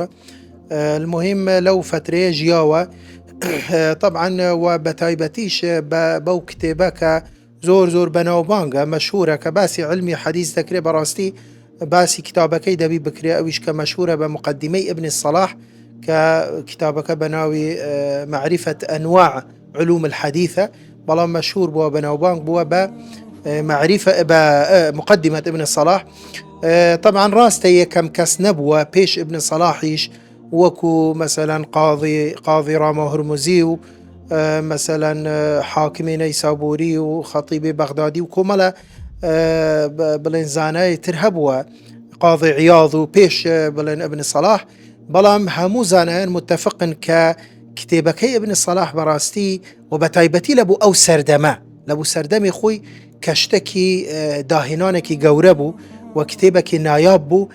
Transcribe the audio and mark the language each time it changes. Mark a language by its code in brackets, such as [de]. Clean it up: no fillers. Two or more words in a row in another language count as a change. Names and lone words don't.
[ckb] المهم لەو فترەیە ژیاوە طبعاً و بە تایبەتیش بەو کتێبە کە زۆر بەناوبانگە مەشهورە کە باسی علمی حەدیث دەکرێت، بەڕاستی باسی کتابەکەی دەبی بکرێ، ئەویش کە مەشهورە بە مقدمەی ابن الصلاح کە کتابەکە بەناوی [ar] معرفة أنواع علوم الحديثة، [ckb] بەڵام مەشهور بووە بەناوبانگ بووە بە [ar] معرفة بمقدمة ابن الصلاح. [ckb] طبعا ڕاستە یەکەم کەس نەبووە پێش ابن صلاحیش وەکو مثلا قاضی ڕاما هورموزی و مثلا حاکمی نەیسابووری و خەتیبی بەغدادی و کۆمەڵە بڵێن زانای تر هەبووە، قاضی عیاض و پێش بڵێن ابن صلاح، بەڵام هەموو زانایان متفقن کە کتێبەکەی ابن صلاح بەڕاستی و بە تایبەتی لە بوو ئەو سەردەمە لە بوو سەردەمی خۆی کە شتێکی داهێنانێکی گەورە بوو و کتێبێکی نایاب بوو.